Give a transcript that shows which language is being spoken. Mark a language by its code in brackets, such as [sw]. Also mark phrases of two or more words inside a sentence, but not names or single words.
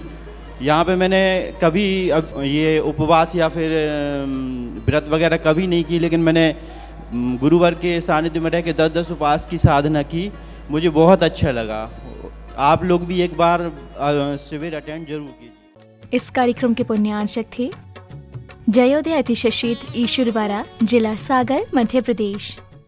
[hi] यहाँ पे मैंने कभी ये उपवास या फिर व्रत वगैरह कभी नहीं की, लेकिन मैंने गुरुवर के सानिध्य में रह के 10-10 उपवास की साधना की। मुझे बहुत अच्छा लगा। आप लोग भी एक बार शिविर अटेंड जरूर कीजिए। इस कार्यक्रम के पुण्यार्चक थे जयोदय अतिशय क्षेत्र ईश्वरवारा, जिला सागर, मध्य प्रदेश।